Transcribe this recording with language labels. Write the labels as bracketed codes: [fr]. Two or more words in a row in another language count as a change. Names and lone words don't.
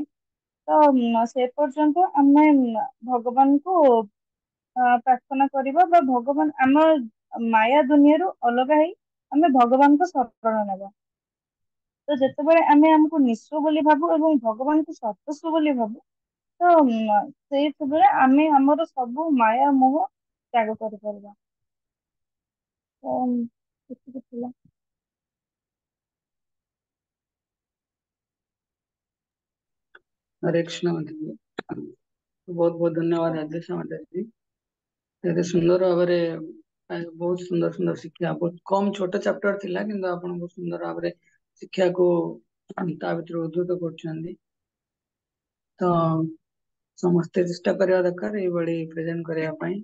[or] ତ ସେ ପର୍ଯ୍ୟନ୍ତ ଆମେ ଭଗବାନଙ୍କୁ ପ୍ରାର୍ଥନା କରିବା ବା ଭଗବାନ ଆମ ମାୟା ଦୁନିଆରୁ ଅଲଗା ହେଇ ଆମେ ଭଗବାନଙ୍କ ଶରଣ ନେବା। ତ ଯେତେବେଳେ ଆମେ ଆମକୁ ନିଃସ୍ୱ ବୋଲି ଭାବୁ ଏବଂ ଭଗବାନଙ୍କୁ ସର୍ବସ୍ୱ ବୋଲି ଭାବୁ, ତ ସେଇଥିବେଳେ ଆମେ ଆମର ସବୁ ମାୟା ମୋହ ତ୍ୟାଗ କରିପାରିବା। ତ ଏତିକି ଥିଲା। [hi] हरे कृष्ण माताजी। बहुत बहुत धन्यवाद आदेश माताजी। [or] ଏତେ ସୁନ୍ଦର ଭାବରେ ବହୁତ ସୁନ୍ଦର ସୁନ୍ଦର ଶିକ୍ଷା, ବହୁତ କମ ଛୋଟ ଚାପ୍ଟର ଥିଲା କିନ୍ତୁ ଆପଣ ବହୁତ ସୁନ୍ଦର ଭାବରେ ଶିକ୍ଷାକୁ ତା ଭିତରୁ ଉଦ୍ଧୃତ କରୁଛନ୍ତି। ତ ସମସ୍ତେ ଚେଷ୍ଟା କରିବା ଦରକାର ଏଇଭଳି ପ୍ରେଜେଣ୍ଟ କରିବା ପାଇଁ।